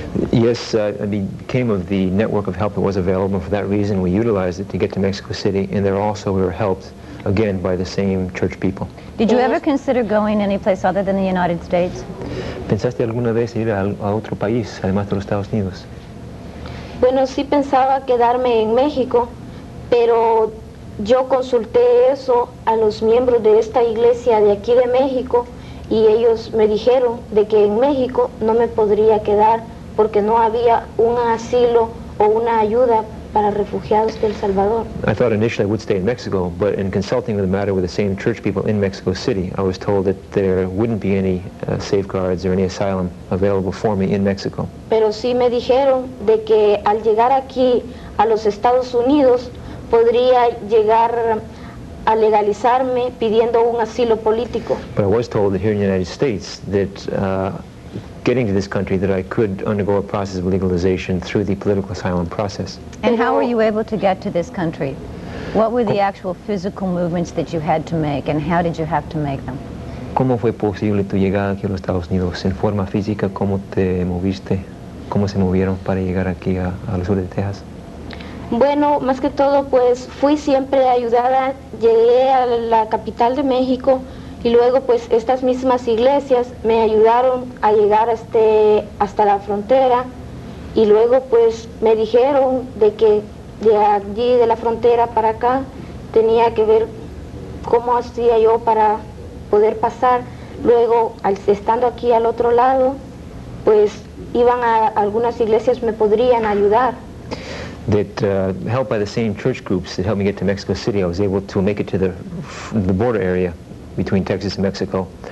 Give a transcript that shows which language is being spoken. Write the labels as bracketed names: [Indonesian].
[English] Yes, I became of the network of help that was available. For that reason, we utilized it to get to Mexico City, and there also we were helped, again, by the same church people. Did you ever consider going anyplace other than the United States? [Spanish] ¿Pensaste alguna vez ir a otro país, además de los Estados Unidos? Bueno, sí pensaba quedarme en México, pero yo consulté eso a los miembros de esta iglesia de aquí de México y ellos me dijeron de que en México no me podría quedar porque no había un asilo o una ayuda para refugiados de El Salvador. [English] I thought initially I would stay in Mexico, but in consulting with the matter with the same church people in Mexico City, I was told that there wouldn't be any safeguards or any asylum available for me in Mexico. [Spanish] Pero sí me dijeron de que al llegar aquí a los Estados Unidos podría llegar a legalizarme pidiendo un asilo político. [English] But I was told that here in the United States that getting to this country that I could undergo a process of legalization through the political asylum process. And how were you able to get to this country? What were the actual physical movements that you had to make, and how did you have to make them? [Spanish] ¿Cómo fue posible tu llegada aquí a los Estados Unidos? En forma física, ¿cómo te moviste? ¿Cómo se movieron para llegar aquí al sur de Texas? Bueno, más que todo, pues fui siempre ayudada, llegué a la capital de México y luego pues estas mismas iglesias me ayudaron a llegar hasta la frontera y luego pues me dijeron de que de allí de la frontera para acá tenía que ver cómo hacía yo para poder pasar. Luego, estando aquí al otro lado, pues iban a algunas iglesias me podrían ayudar. [English] That helped by the same church groups that helped me get to Mexico City, I was able to make it to the border area between Texas and Mexico.